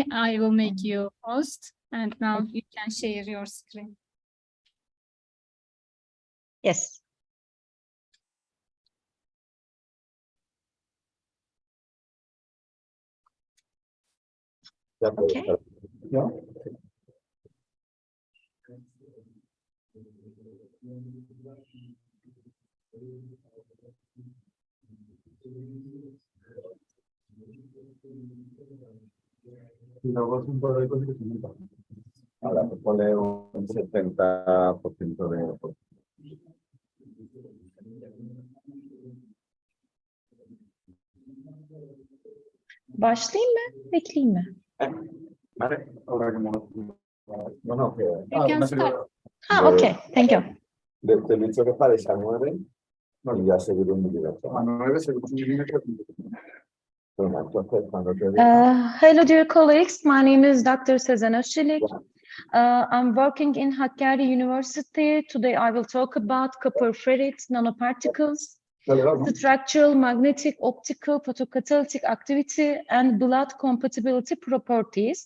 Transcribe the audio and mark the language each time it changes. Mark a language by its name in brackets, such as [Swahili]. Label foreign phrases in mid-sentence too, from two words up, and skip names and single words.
[English] I will make you host, and now you can share your screen. Yes. Okay. Yeah. [Spanish] Ahora se pone un 70% de... [Turkish] Başlayayım mı? Bekleyeyim mi? [Spanish] Vale, ahora como no, no, que... [English] You can start. Okay. Thank you. [Spanish] Te he dicho que pares a 9 y ya seguiré un directo. A 9 se Bueno, entonces cuando te [English] Hello, dear colleagues. My name is Dr. Sezen Özçelik. I'm working in Hakkari University. Today I will talk about copper ferrite nanoparticles, structural, magnetic, optical, photocatalytic activity, and blood compatibility properties.